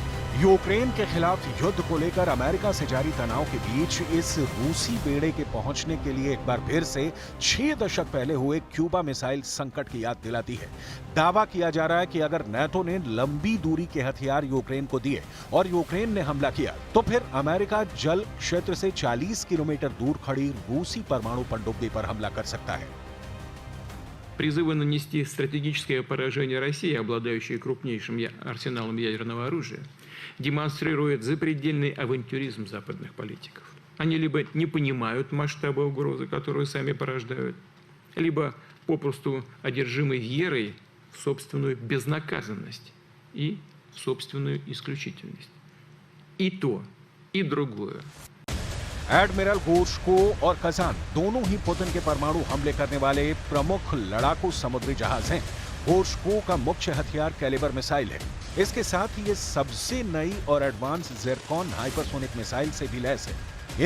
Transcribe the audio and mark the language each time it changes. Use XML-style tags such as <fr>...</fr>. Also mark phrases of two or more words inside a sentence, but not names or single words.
<hi>यूक्रेन के खिलाफ युद्ध को लेकर अमेरिका से जारी तनाव के बीच इस रूसी बेड़े के पहुंचने के लिए एक बार फिर से 6 दशक पहले हुए क्यूबा मिसाइल संकट की याद दिलाती है। दावा किया जा रहा है कि अगर नेटो ने लंबी दूरी के हथियार यूक्रेन को दिए और यूक्रेन ने हमला किया, तो फिर अमेरिका जल क्षेत्र से 40 किलोमीटर दूर खड़ी रूसी परमाणु पनडुब्बी पर हमला कर सकता है।</hi> <ru>Призывы нанести стратегическое поражение России, обладающей крупнейшим арсеналом ядерного оружия, демонстрируют запредельный авантюризм западных политиков. Они либо не понимают масштаба угрозы, которую сами порождают, либо попросту одержимы верой в собственную безнаказанность и в собственную исключительность. И то, и другое.</ru> <hi>एडमिरल गोर्शको और कजान दोनों ही पुतिन के परमाणु हमले करने वाले प्रमुख लड़ाकू समुद्री जहाज हैं। गोर्शको का मुख्य हथियार कैलिबर मिसाइल है। इसके साथ ही ये सबसे नई और एडवांस ज़िरकोन हाइपरसोनिक मिसाइल से भी लैस है।</hi>